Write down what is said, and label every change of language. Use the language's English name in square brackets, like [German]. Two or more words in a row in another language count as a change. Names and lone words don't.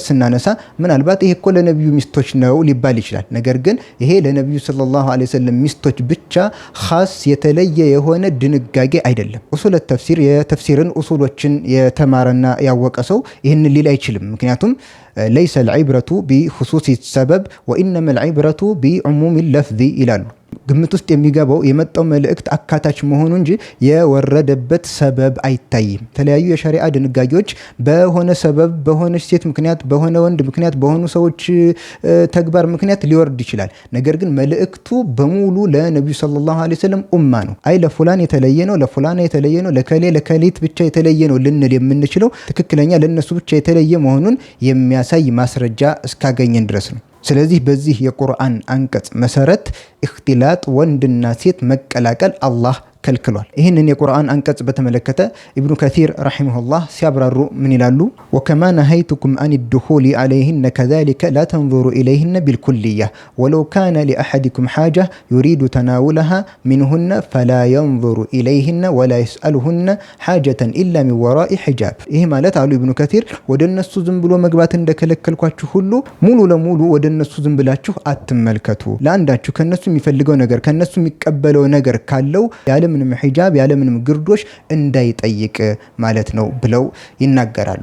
[Amharic] ስናነሳ ምናልባት ይሄ እኮ ለነብዩ ሚስቶች ነው ሊባል ይችላል። ነገር ግን ይሄ ለነብዩ [Arabic] صلى الله عليه وسلم [Amharic] ሚስቶች ብቻ ኻስ የተለየ የሆነ ድንጋጌ አይደለም። [Arabic] أصول تفسير [Amharic] የተፍሲርን ኡሱሎችን የተማረና ያወቀ ሰው ይህንን ሊል አይችልም። ምክንያቱም ለይሰ [Arabic] العبرة بخصوص السبب وإنما العبرة بعموم اللفظ [Amharic] ይላሉ። ግምት ውስጥ የሚገባው የመጣው መልእክት አካታች መሆኑ እንጂ የወረደበት ሰበብ አይታይም። የተለያዩ የሸሪዓ ድንጋጌዎች በሆነ ሰበብ በሆነች ሴት ምክንያት በሆነ ወንድ ምክንያት በሆኑ ሰዎች ተግባር ምክንያት ሊወርድ ይችላል። ነገር ግን መልእክቱ በሙሉ ለነብዩ [Arabic] صلى الله عليه وسلم [Amharic] ኡማ ነው። አይ ለፉላን የተለየ ነው፣ ለፉላና የተለየ ነው፣ ለከሌት ብቻ የተለየ ነው ልንል የምንችለው ትክክለኛ ለነሱ ብቻ የተለየ መሆኑን የሚያሳይ ማስረጃ እስካገኘን ድረስ ነው። ስለዚህ በዚህ የቁርአን አንቀጽ መሰረት እክትላጥ ወንድና ሴት መቀላቀል አላህ ከልክሏል። ይህንን የቁርአን አንቀጽ በተመለከተ ኢብኑ ከሲር ረሂመሁላህ ሲያብራሩ ምን ይላሉ? [Arabic] وكما نهيتكم عن الدخول عليهن كذلك لا تنظروا إليهن بالكلية ولو كان لأحدكم حاجة يريد تناولها منهن فلا ينظر إليهن ولا يسألهن حاجة إلا من وراء حجاب። [Amharic] ይህ ማለት አሉ ኢብኑ ከሲር ወደ እነሱ ዝም ብሎ መግባት እንደከለከልኳችሁ ሁሉ ሙሉ ለሙሉ ወደ እነሱ ዝም ብላችሁ አትመልከቱ። ለአንዳችሁ ከነሱ የሚፈልገው ነገር ከነሱ የሚቀበለው ነገር ካለው ያለምንም ሒጃብ ያለምንም ግርዶሽ እንዳይጠይቅ ማለት ነው ብለው ይናገራሉ።